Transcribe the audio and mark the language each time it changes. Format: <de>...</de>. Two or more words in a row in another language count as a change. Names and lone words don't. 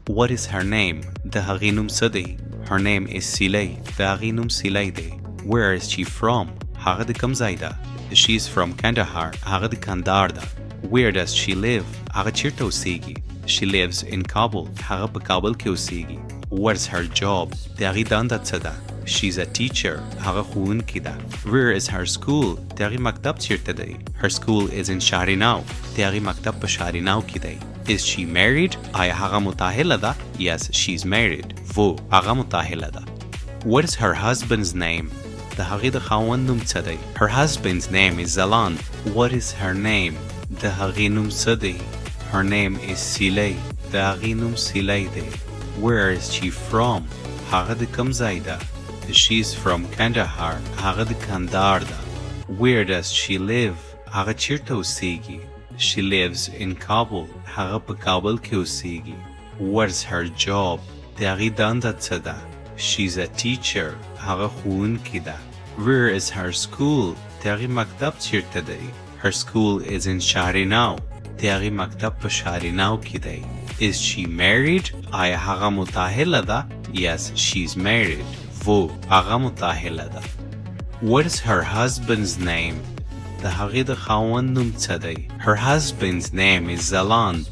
<en>What is her name?</en> <ps>د هغې نوم څه دی؟</ps> <en>Her name is</en> <ps>سیلی. د هغې نوم سیلی دی.</ps> <en>Where is she from?</en> <ps>هغه د کوم ځای ده؟</ps> <en>She is from Kandahar.</en> <ps>هغه د کندهار ده.</ps> <en>Where does she live?</en> <ps>هغه چیرته اوسیږي؟</ps> <en>She lives in Kabul.</en> <ps>هغه په کابل کې اوسیږي.</ps> <en>What's her job?</en> <ps>د هغې دنده څه ده؟</ps> <en>She's a teacher.</en> <ps>هغه ښوونکې ده.</ps> <en>Where is her school?</en> <ps>د هغې مکتب چیرته دی؟</ps> <en>Her school is in شهرینو.</en> <ps>د هغې مکتب په شهرینو کې دی.</ps> <en>Is she married?</en> <ps>آیا هغه متأهله ده؟</ps> <en>Yes, she's married.</en> <ps>وہ هغه متأهله ده.</ps> <en>What is her husband's name?</en> <ps>د هغې د خاوند نوم څه دی؟</ps> <en>Her husband's name is Zalan. What is her name?</en> <ps>د هغې نوم څه دی؟ Her name is سیلی. د هغې نوم سیلی دی.</ps> <en>Where is she from?</en> <ps>هغه د کوم ځای ده؟</ps> <en>She's from Kandahar.</en> <ps>هغه د کندهار ده.</ps> <en>Where does she live?</en> <ps>هغه چیرته اوسیږي؟</ps> <en>She lives in Kabul.</en> <ps>هغه په کابل کې اوسیږي.</ps> <en>What's her job?</en> <ps>د هغې دنده څه ده؟</ps> <en>She's a teacher.</en> <ps>هغه ښوونکې ده.</ps> <en>Where is her school?</en> <ps>د هغې مکتب چیرته دی؟</ps> <en>Her school is in شهرینو.</en> <ps>د هغې مکتب په شهرینو کې دی.</ps> <en>Is she married?</en> <ps>آیا هغه متأهله ده؟</ps> <en>Yes, she's married.</en> <ps>وہ هغه متأهله ده.</ps> <en>What is her husband's name?</en> <ps>د هغې د خاوند نوم څه دی؟</ps> <en>Her husband's name is Zalan.</en>